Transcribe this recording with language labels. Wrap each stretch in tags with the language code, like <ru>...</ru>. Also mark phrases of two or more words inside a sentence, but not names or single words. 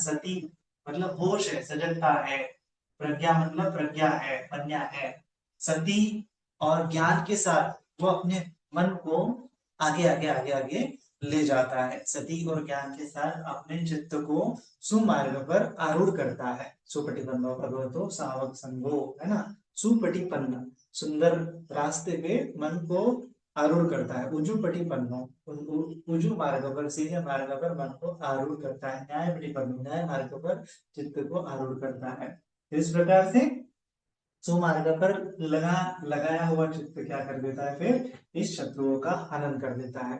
<hi>सती मतलब होश है, सजगता है, प्रज्ञा मतलब प्रज्ञा है, पन्या है, सती और ज्ञान के साथ वो अपने मन को आगे आगे आगे आगे ले जाता है, सती और ज्ञान के साथ अपने चित्त को सुमार्ग पर आरूढ़ करता है।</hi> <pi>सुपटिपन्नो भगवतो सावक संगो,</pi> <hi>है ना। सुपटिपन्न सुंदर रास्ते पे मन को आरूढ़ करता है, उजुपटिपन्नो उजू मार्ग पर, सीधे मार्ग पर मन को आरूढ़ करता है, न्यायपटिपन्नो न्याय मार्ग पर चित्त को आरूढ़ करता है। इस प्रकार से सुमार्ग पर लगाया हुआ चित्त क्या कर देता है, फिर इस शत्रुओं का हनन कर देता है।</hi>